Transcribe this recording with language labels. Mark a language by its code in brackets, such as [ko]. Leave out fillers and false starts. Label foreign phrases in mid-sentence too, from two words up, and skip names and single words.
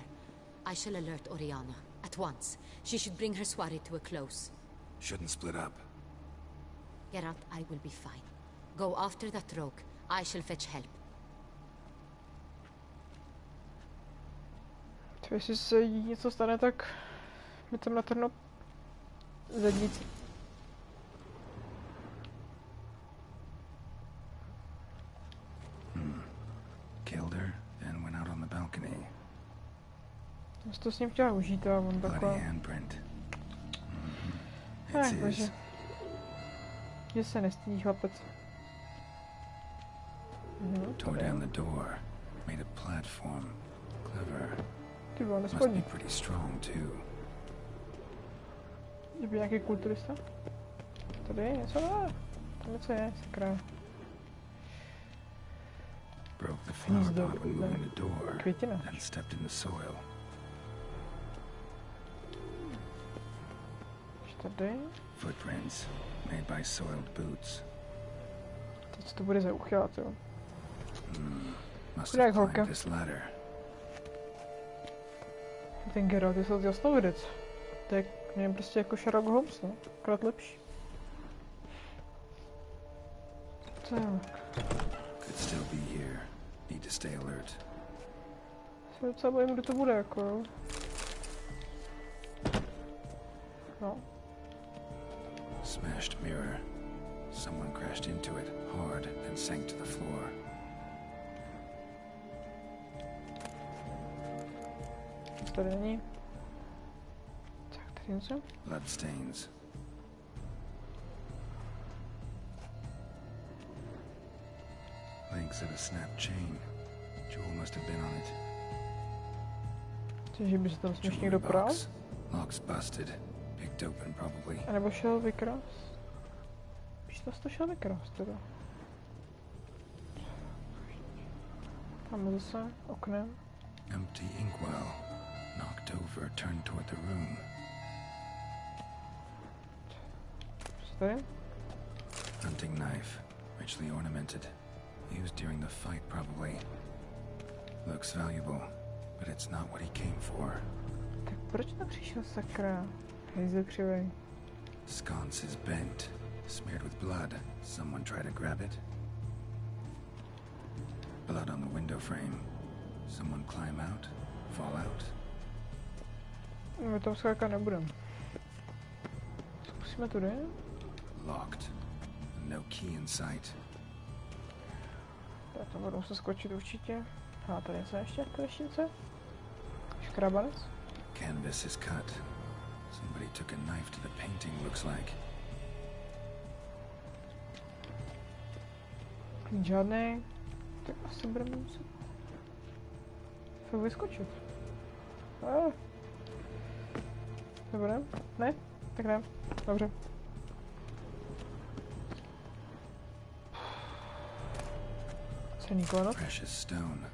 [en] I shall alert Oriana. At once. She should bring her soirée to a close. Shouldn't split up. Geralt, I will be fine. Go after that rogue. I shall fetch help. [cs] To jestli se jí něco stane, tak mi tam natrhnou zadnici. [en] Killed her, then went out on the balcony. [cs] Já jsem to s ním chtěla užít a on [en] Bloody [cs] taková... [en] handprint. It's [cs] bože. [en] his. [cs] Že se nestydí chlapec. [en] Tore down the door. Made a platform. Clever. [cs] Ty bylo [en] Must be [cs] nespodní. [en] pretty strong too. [cs] Že by nějaký kulturista? Tady je něco, ne? Tam něco je, sakra. [en] Broke the flower [cs] Hnízdo, [en] pot when moving the door. [cs] květina. [en] Then stepped in the soil. [cs] Tady. [en] Footprints made by soiled boots. [cs] Teď co to bude za uchylát, jo? [en] Must [cs] Chudák [en] have [cs] holka. [en] climbed this ladder. [cs] Ten Geralt je jasnovidec. To je mě prostě jako Sherlock Holmes, no. Akorát lepší. Tak. [en] Could still be here. Need to stay alert. [cs] Se docela bojím, kdo to bude, jako jo. No. [en] Smashed mirror. Someone crashed into it hard and sank to the floor. [cs] Nic tady není. Tak, tady něco. [en] Bloodstains. Links of a snapped chain. Jewel must have been on it. [cs] Že by se tam směš někdo prál? [en] Lock's busted. Picked open probably. [cs] A nebo šel vykrást? Víš, to šel vykrást teda. Tam zase oknem. [en] Empty inkwell. Knocked over, turned toward the room. [cs] Co tady? [en] Hunting knife. Richly ornamented. Used during the fight probably. Looks valuable, but it's not what he came for. [cs] Tak proč nepřišel sakra? Hejzel křivej. [en] Sconce is bent, smeared with blood. Someone try to grab it? Blood on the window frame. Someone climb out? Fall out? [cs] My tam skákat nebudem. Zkusíme tudy. [en] Locked. No key in sight. [cs] Tak to budou se skočit určitě. A tady něco ještě? Klešnice? Škrabanec? [en] Canvas is cut. Somebody took a knife to the painting, looks like. [cs] Klíč žádnej. Tak asi budeme muset fakt vyskočit. Nebudem? Ne? Tak ne. Dobře. [en] Precious stone.